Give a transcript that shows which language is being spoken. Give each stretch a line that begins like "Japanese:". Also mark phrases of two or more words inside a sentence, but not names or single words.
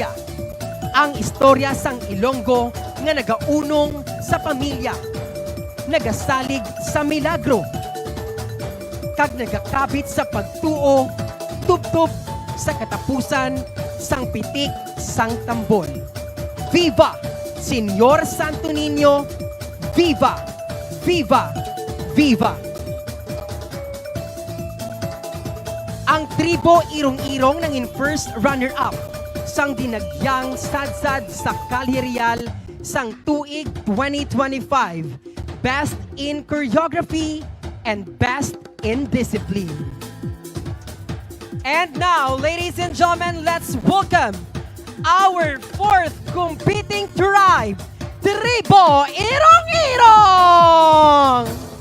Hiligaynon: Ang istorya sang Ilonggo nga nagaunong sa pamilya, nagasalig sa milagro, kag nagakabit sa pagtuo, tubtob sa katapusan sang pitik sang tambol. Viva Senyor Santo Niño! Viva! Viva! Viva! Ang Tribu Ilong-Ilong nangin
English: first runner-up
Hiligaynon: sang dinagyang sad-sad sa Calle Real sang tuig 2025.
English: Best in Choreography and Best in Discipline. And now, ladies and gentlemen, let's welcome our fourth competing tribe, Tribu Ilong-Ilong!